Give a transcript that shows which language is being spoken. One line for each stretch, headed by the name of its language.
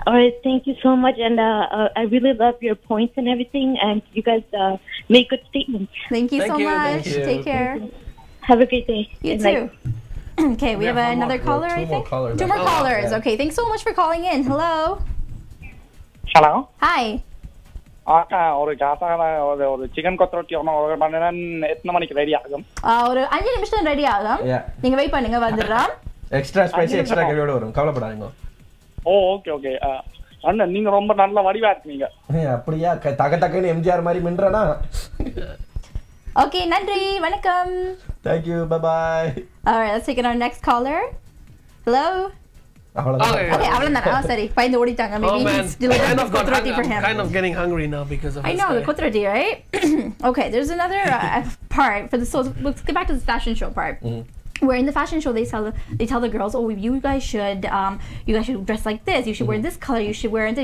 English: All right, thank you so much, and I really love your points and everything, and you guys make good statements. Thank you so much. Take care. Have a great day. You too. Okay, we have another caller, I think. 2 more callers. Okay, thanks so much for calling in. Hello. Hello. Hi.
Tamil: ஒரு chicken கொத்தரொட்டி order பண்ணேன். எத்தனை மணிக்கு ready ஆகும்? ஒரு 5 நிமிஷம் ready ஆகும். நீங்க wait பண்ணுங்க, வந்துடுறோம். எக்ஸ்ட்ரா ஸ்பைசி எக்ஸ்ட்ரா கிரேவியோட வரும், கவலைப்படாதீங்க. ஓகே. அண்ணா நீங்க ரொம்ப நல்ல வடிவா இருக்கீங்க. அப்படியே தகன்னு எம்ஜிஆர் மாதிரி மின்றனா. Okay, நன்றி, வணக்கம்.
English: Thank you, bye-bye. All right, let's take our next caller. Hello. Okay,
Tamil: அவ்வளவுதான். சரி, பயந்து ஓடிட்டாங்க.
English: Maybe he's delivering kotroti for him. I'm kind of getting hungry now because of this. I know, the kotroti, right? Okay, there's another part for the. So let's get back to the fashion show part. Where in the fashion show they tell the girls, oh, you guys should dress like this. You should wear this color. You should wear this.